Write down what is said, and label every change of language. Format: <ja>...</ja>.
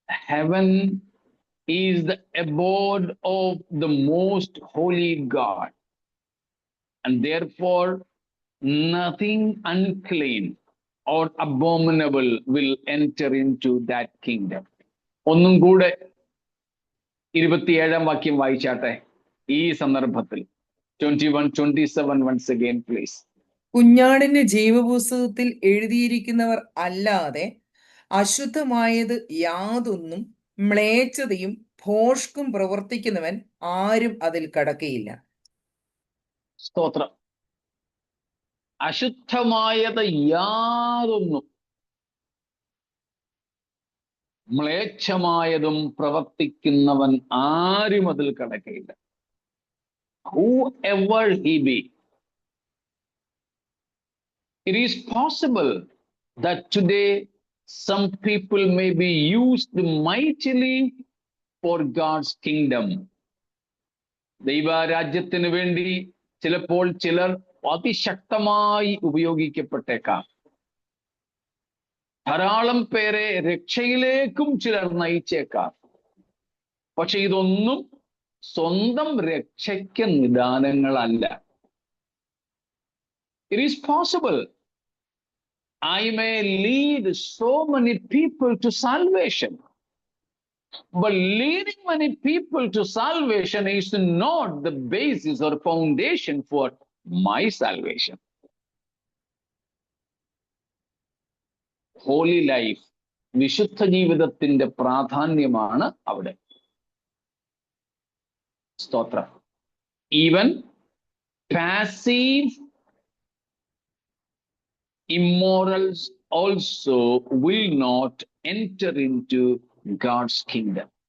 <en>Heaven is the abode of the most holy God, and therefore nothing unclean or abominable will enter into that kingdom.</en> <ml>ഒന്നും കൂടെ 27-ാം വാക്യം വായിച്ചാട്ടെ ഈ സന്ദർഭത്തിൽ.</ml> <en>21-27 once again please.</en> <ml>കുഞ്ഞാടിന്റെ ജീവപുസ്തകത്തിൽ എഴുതിയിരിക്കുന്നവർ അല്ലാതെ അശുദ്ധമായത് യാതൊന്നും മ്ലേച്ഛതയും ഭോഷ്കും പ്രവർത്തിക്കുന്നവൻ ആരും അതിൽ കടക്കയില്ല. സ്തോത്രം. അശുദ്ധമായത് യാതൊന്നും മ്ലേച്ഛമായതും പ്രവർത്തിക്കുന്നവൻ ആരും അതിൽ കടക്കയില്ല.</ml> <en>Whoever he be. It is possible that today some people may be used mightily for God's kingdom.</en> <ml>ദൈവരാജ്യത്തിന് വേണ്ടി ചിലപ്പോൾ ചിലർ അതിശക്തമായി ഉപയോഗിക്കപ്പെട്ടേക്കാം. ധാരാളം പേരെ രക്ഷയിലേക്കും ചിലർ നയിച്ചേക്കാം. പക്ഷെ ഇതൊന്നും സ്വന്തം രക്ഷയ്ക്ക് നിദാനങ്ങളല്ല.</ml> <en>It is possible I may lead so many people to salvation, but leading many people to salvation is not the basis or foundation for my salvation. Holy life,</en> <ml>വിശുദ്ധ ജീവിതത്തിന്റെ പ്രാധാന്യമാണ് അവിടെ. സ്തോത്രം.</ml> <en>Even passive immorals also will not enter into God's kingdom.</en>